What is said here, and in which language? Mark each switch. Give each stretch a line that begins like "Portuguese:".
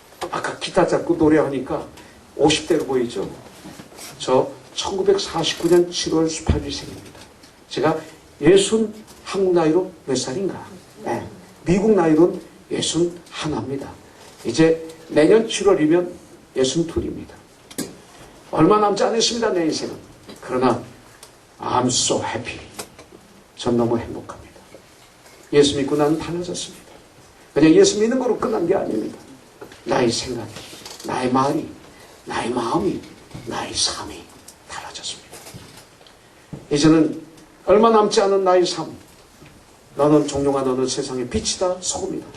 Korean: 아까 기타 잡고 노래하니까 50대로 보이죠? 저 1949년 7월 18일생입니다. 제가 한국 나이로 몇 살인가? 네. 미국 나이로는 61입니다. 이제 내년 7월이면 62입니다. 얼마 남지 않았습니다. 내 인생은.
English: 그러나 I'm so happy.
Korean: 전 너무 행복합니다. 예수 믿고 나는 달라졌습니다. 그냥 예수 믿는 거로 끝난 게 아닙니다. 나의 생각이, 나의 말이, 나의 마음이, 나의 삶이 달라졌습니다. 이제는 얼마 남지 않은 나의 삶. 너는 종종아 너는 세상의 빛이다, 소금이다.